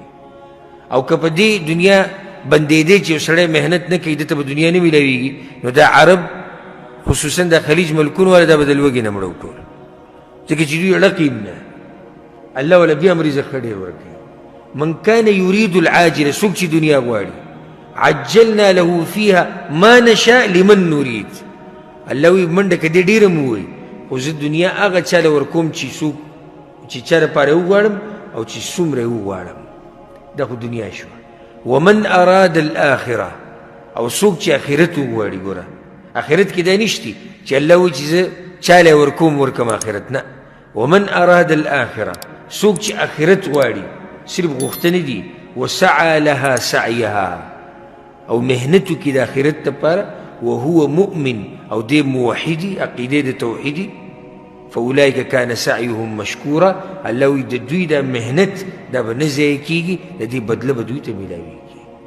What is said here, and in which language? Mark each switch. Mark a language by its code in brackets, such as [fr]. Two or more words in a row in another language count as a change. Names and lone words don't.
[ps] او که په دې دنیا بندېدی چې یو سړی محنت نه کوي ده ته به دنیا نه میلاویږي، نو دا عرب خصوصا د خلیج ملکونو والا دا به د لوږې نه مړه وټول، ځکه چې دوی اړه کوي نه. الله والا بیا هم رزق ښه ډېر ورکوي. [ar] من کان یرید العاجله، [ps] څوک چې دنیا غواړي، [ar] عجلنا له فیها ما نشاء لمن نرید. [ps] الله وایي منډه که دې ډېره مو وایي خو زه دنیا هغه چا له ورکوم چې چا دپاره یې وغواړم او چې څومره یې وغواړم. دا خو دنیا شوه. [ar] ومن اراد الاخره، [ps] او څوک چې آخرت وغواړي. ګوره آخرت کې دا نشتی چې الله وایي چې زه چا له ورکم آخرت نه. [ar] ومن اراد الاخره، [ps] څوک چې آخرت غواړي صرف غوښتنې دي، [ar] وسعى لها سعیها، [ps] او محنت وکړي د آخرت دپاره، [ar] وهو مؤمن [ps] او دې موحدي عقیدې د توحیدي، [ar] فاولئک کان سعیهم مشکورا. [ps] الله وایي د دوی دا محنت دا به نه ضایع کېږي، د دې بدله به دوی ته میلاویږي.